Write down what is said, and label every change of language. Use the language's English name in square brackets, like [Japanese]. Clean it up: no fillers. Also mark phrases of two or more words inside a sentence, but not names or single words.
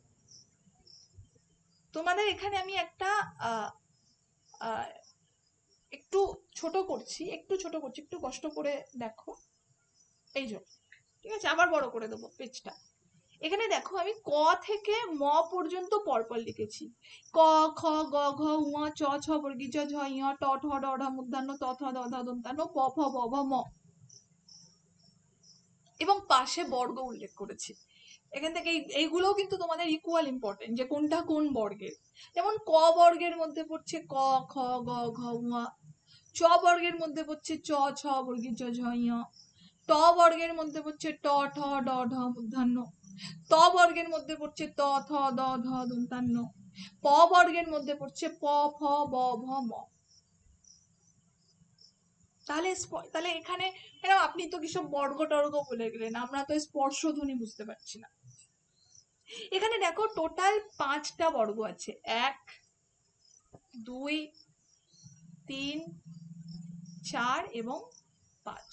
[Bangla] তোমাদের এখানে আমি একটা একটু ছোট করছি, একটু কষ্ট করে দেখো, এই জন্য, ঠিক আছে? আবার বড় করে দেবো পেজটা। এখানে দেখো, আমি ক থেকে ম পর্যন্ত পরপর লিখেছি। ক, খ, গ, ঘ, ঙ, চ, ছ, বর্গীয়, ঝ, ঞ, ট, ঠ, ড, ঢ, মূর্ধন্য, ত, থ, দ, ধ, দন্তান্ন, প, ফ, ব, ভ, ম, এবং পাশে বর্গ উল্লেখ করেছি। এখান থেকে এইগুলোও কিন্তু তোমাদের [English] equal important, [Bangla] যে কোনটা কোন বর্গের। যেমন ক বর্গের মধ্যে পড়ছে ক, খ, গ, ঘ, ঙ। চ বর্গের মধ্যে পড়ছে চ, ছ, বর্গীয়, ঝ, ঞ। ট বর্গের মধ্যে পড়ছে ট, ঠ, ড, ঢ, মূর্ধন্য। ত বর্গের মধ্যে পড়ছে ত, থ, দ, ধ, দন্তান্ন। প বর্গের মধ্যে পড়ছে প, ফ, ব, ভ, ম। তাহলে এখানে আপনি তো কিসব বর্গ টর্গ বলে গেলেন, আমরা তো স্পর্শ ধ্বনি বুঝতে পারছি না। এখানে দেখো টোটাল 5টা বর্গ আছে, 1, 2, 3, 4 এবং 5।